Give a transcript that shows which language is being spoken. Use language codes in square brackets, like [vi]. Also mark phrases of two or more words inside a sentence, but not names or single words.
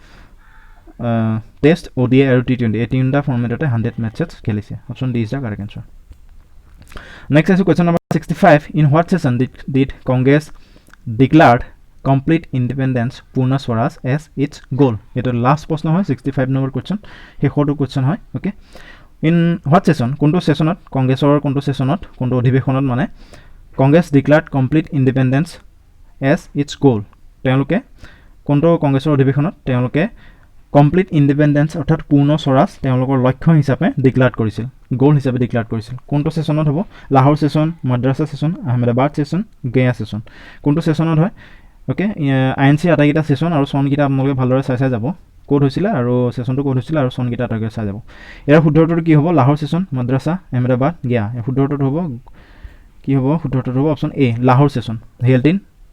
[as] টেষ্ট ODI আৰু T20 এই তিনিটা ফৰ্মেটতে 100 মেচেছ খেলিছে [en] option D is the correct answer next is question number 65 in what session did Congress declared complete independence Purna Swaraj as its goal এটা [as] লাস্ট প্রশ্ন হয় 65 নম্বৰ কোৱেশ্চন হেখৰটো কোৱেশ্চন হয় [en] OK in what session [as] কোনটো সেশনত কংগ্ৰেছৰ কোনটো সেশনত কোনটো অধিবেশনত মানে [en] Congress declared complete independence as its goal [as] তেওঁলোকে কোনটো কংগ্ৰেছৰ অধিবেশনত তেওঁলোকে [en] complete independence [as] অৰ্থাৎ পূৰ্ণ স্বৰাজ তেওঁলোকৰ লক্ষ্য হিচাপে ডিক্লেয়াৰ কৰিছিল গোল হিচাপে ডিক্লেয়াৰ কৰিছিল কোনটো সেশনত হ'ব লাহোৰ সেশন মাদ্ৰাছা সেশন আহমেদাবাদ সেশন গয়া সেশন কোনটো সেশনত হয় ওকে আইএনসি আটাইকেইটা সেশন আৰু সনকেইটা আপোনালোকে ভালদৰে চাই যাব কোড হৈছিল আৰু সেশনটো কোড হৈছিল আৰু সনকেইটা আটাইকে চাই যাব ইয়াৰ শুদ্ধ উত্তৰটো কি হ'ব লাহোৰ সেশন মাদ্ৰাছা আহমেদাবাদ গয়া এই শুদ্ধ উত্তৰটো হ'ব কি হ'ব শুদ্ধ উত্তৰটো হ'ব [en] option A Lahore session held in